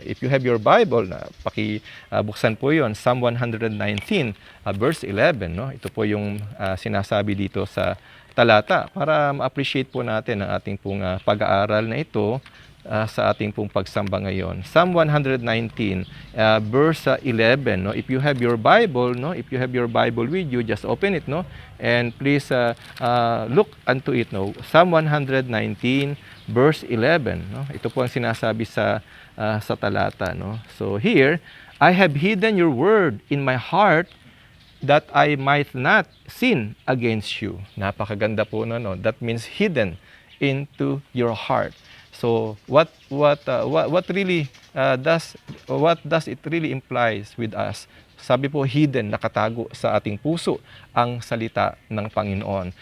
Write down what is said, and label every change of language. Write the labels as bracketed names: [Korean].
[English] If you have your Bible, [Filipino] buksan po 'yon, [English] Psalm 119 verse 11, no. [Filipino] Ito po yung sinasabi dito sa talata para ma-appreciate po natin ang ating pong pag-aaral na ito sa ating pong pagsamba ngayon. Psalm 119 verse 11, no. [English] If you have your Bible, no, if you have your Bible with you, just open it, no, and please look unto it, no. Psalm 119 verse 11, no. [Filipino] Ito po ang sinasabi sa talata, no. [English] So here, I have hidden your word in my heart that I might not sin against you. [Filipino] Napakaganda po no. [English] That means hidden into your heart. So what really does it really implies with us? [Filipino] Sabi po, hidden, nakatago sa ating puso ang salita ng Panginoon.